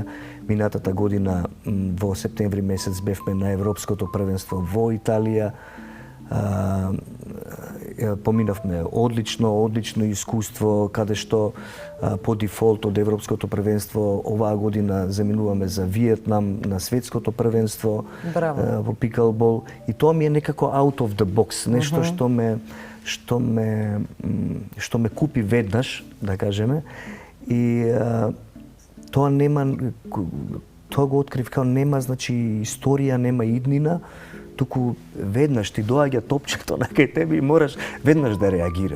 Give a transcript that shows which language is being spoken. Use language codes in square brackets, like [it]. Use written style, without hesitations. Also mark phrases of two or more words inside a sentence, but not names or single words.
[mk] Минатата година во септември месец бевме на Европското првенство во Италија. Поминавме одлично искуство, каде што по дефолт од Европското првенство оваа година заминуваме за Виетнам на светското првенство во пиклбол. И тоа ми е некако [en] out of the box, [mk] нешто што ме купи веднаш, да кажеме, и тоа го открив као нема, значи, историја, нема иднина, туку веднаш ти доаѓа топчето на кај тебе и мораш веднаш да реагираш.